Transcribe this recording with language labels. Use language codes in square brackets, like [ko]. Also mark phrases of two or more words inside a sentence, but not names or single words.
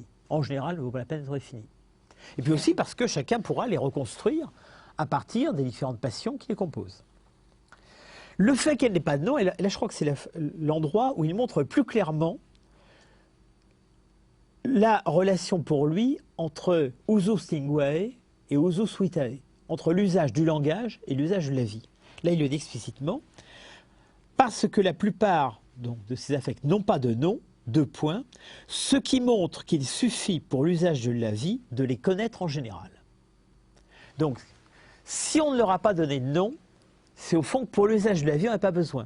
[fr] En général, ne vaut pas la peine d'être défini. Et puis aussi parce que chacun pourra les reconstruire à partir des différentes passions qui les composent. Le fait qu'elle n'ait pas de nom, et là je crois que c'est l'endroit où il montre plus clairement la relation pour lui entre [la] usus linguae et usus vitae, [fr] entre l'usage du langage et l'usage de la vie. Là, il le dit explicitement, parce que la plupart donc, de ces affects n'ont pas de nom, deux points, ce qui montre qu'il suffit pour l'usage de la vie de les connaître en général. Donc, si on ne leur a pas donné de nom, c'est au fond que pour l'usage de la vie, on n'a pas besoin.